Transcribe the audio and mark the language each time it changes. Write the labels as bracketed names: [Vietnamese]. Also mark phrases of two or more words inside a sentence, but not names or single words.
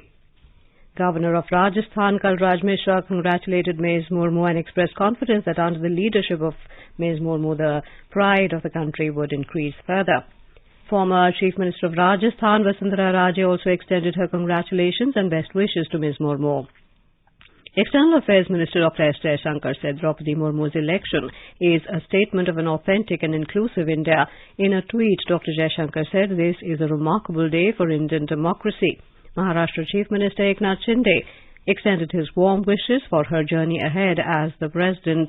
[English] Governor of Rajasthan Kalraj Mishra congratulated Ms. Murmu and expressed confidence that under the leadership of Ms. Murmu the pride of the country would increase further. Former Chief Minister of Rajasthan Vasundhara Raje also extended her congratulations and best wishes to Ms. Murmu. External Affairs Minister Dr. S. Jaishankar said Draupadi Murmu's election is a statement of an authentic and inclusive India. In a tweet, Dr. Jaishankar said this is a remarkable day for Indian democracy. Maharashtra Chief Minister Eknath Shinde extended his warm wishes for her journey ahead as the President.